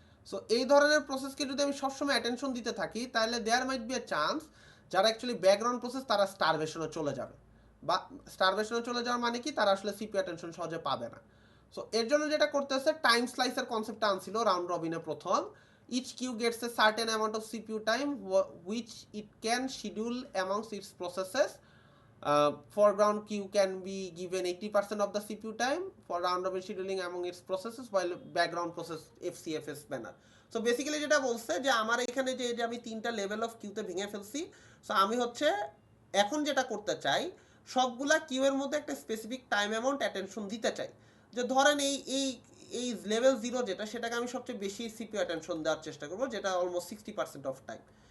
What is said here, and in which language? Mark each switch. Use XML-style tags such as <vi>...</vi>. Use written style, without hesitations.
<bn>So এই ধরনের প্রসেসকে যদি আমি সবসময় অ্যাটেনশন দিতে থাকি তাহলে</bn> <en>there might be a chance</en> <bn>যারা অ্যাকচুয়ালি ব্যাকগ্রাউন্ড প্রসেস তারা স্টারভেশনে চলে যাবে, বা স্টারভেশনে চলে যাওয়ার মানে কি তারা আসলে সিপিইউ অ্যাটেনশন সহজে পাবে না। সো এর জন্য যেটা করতেছে টাইম স্লাইসের কনসেপ্টটা আনছিল রাউন্ড রবিনে প্রথম।</bn> <en>each queue gets a certain amount of CPU time which it can schedule amongst its processes. Foreground queue can be given 80% of the CPU time for round robin scheduling among its processes, while background process FCFS manner.</en> <bn>So basically যেটা বলছে যে আমার এখানে যে আমি তিনটা level of কিউতে ভেঙে ফেলছি। সো আমি হচ্ছে এখন যেটা করতে চাই সবগুলা কিউ এর মধ্যে একটা স্পেসিফিক টাইম অ্যামাউন্ট অ্যাটেনশন দিতে চাই, যে ধরেন এই লেভেল 0 যেটা সেটাকে আমি সবচেয়ে বেশি সিপিইউ অ্যাটেনশন দেওয়ার চেষ্টা করবো, যেটা অলমোস্ট 60% অফ টাইম।</bn>